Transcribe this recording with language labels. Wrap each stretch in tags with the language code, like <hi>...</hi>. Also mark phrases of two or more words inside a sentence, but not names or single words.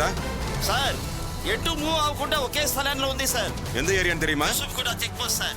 <te>సార్ ఎటు మూవ్ అవ్వకుండా ఒకే స్థలంలో ఉంది సార్.</te> <ta>எந்த ஏரியான்னு தெரியுமா?</ta> <te>కూడా చెక్ పోస్ట్ సార్.</te>